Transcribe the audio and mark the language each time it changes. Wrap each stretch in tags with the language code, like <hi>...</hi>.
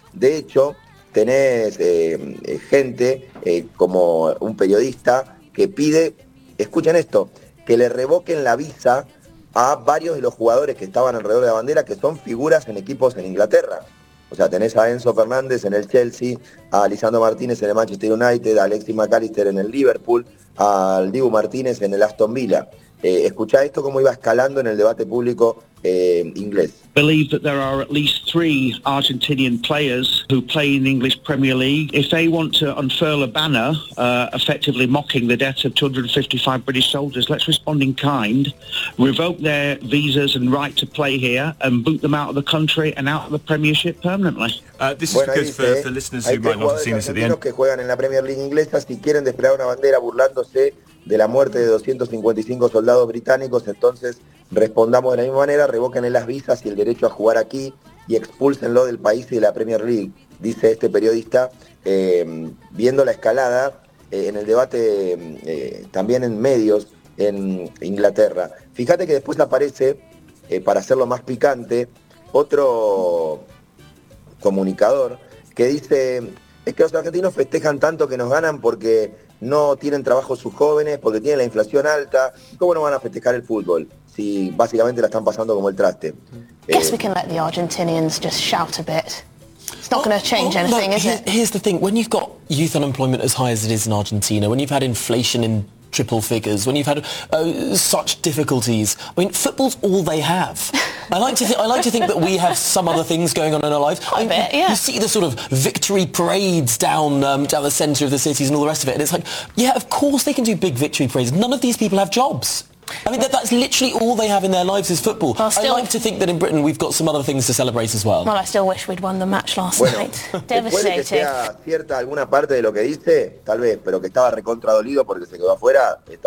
<es>De hecho, tenés gente como un periodista que pide, escuchen esto, que le revoquen la visa a varios de los jugadores que estaban alrededor de la bandera, que son figuras en equipos en Inglaterra. O sea, tenés a Enzo Fernández en el Chelsea, a Lisandro Martínez en el Manchester United, a Alexis McAllister en el Liverpool, al Dibu Martínez en el Aston Villa. Escuchá esto cómo iba escalando en el debate público inglés.</es> <en>Believe that there are at least three Argentinian players who play in the English Premier League. If they want to unfurl a banner effectively mocking the deaths of 255 British soldiers, let's respond in kind, revoke their visas and right to play here and boot them out of the country and out of the Premiership permanently. This is bueno, because for listeners who might not have seen this at the end.</en> <es>Que juegan en la Premier League inglesa, si quieren desplegar una bandera burlándose de la muerte de 255 soldados británicos, entonces respondamos de la misma manera: revoquen las visas y el derecho a jugar aquí y expúlsenlo del país y de la Premier League, dice este periodista, viendo la escalada en el debate también en medios en Inglaterra. Fíjate que después aparece, para hacerlo más picante, otro comunicador que dice: es que los argentinos festejan tanto que nos ganan porque no tienen trabajo sus jóvenes, porque tienen la inflación alta. ¿Cómo no van a festejar el fútbol si básicamente la están pasando como el traste?</es> <en>Guess we can let the Argentinians just shout a bit. It's not going to change anything, is it? Here's the thing. When you've got youth unemployment as high as it is in Argentina, when you've had inflation in triple figures, when you've had such difficulties, I mean, football's all they have. I like to think that we have some other things going on in our lives. Quite a bit, yeah. You see the sort of victory parades down the centre of the cities and all the rest of it, and it's like, yeah, of course they can do big victory parades. None of these people have jobs. I mean, that's literally all they have in their lives is football. Still, I like to think that in Britain we've got some other things to celebrate as well. Well, I still wish we'd won the match last night. Devastating.</en> <es>Puede que sea cierta alguna parte de lo que dice, tal vez, pero que estaba recontra dolido porque se quedó afuera.</es>